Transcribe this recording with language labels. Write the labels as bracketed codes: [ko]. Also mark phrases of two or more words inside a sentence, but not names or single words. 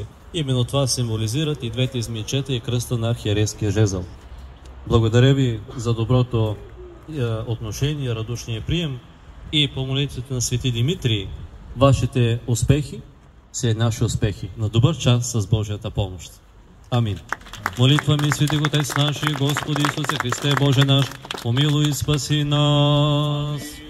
[bg] Именно това символизират и двете змийчета и кръста на архиерейския жезъл. Благодаря ви за доброто отношение, радушния прием и по молитвите на Свети Димитрий, вашите успехи са наши успехи. На добър час с Божията помощ. [cu] Амин. Молитва ми, Свети Отец наш, Господи Исусе Христе, Боже наш, помилуй и спаси нас.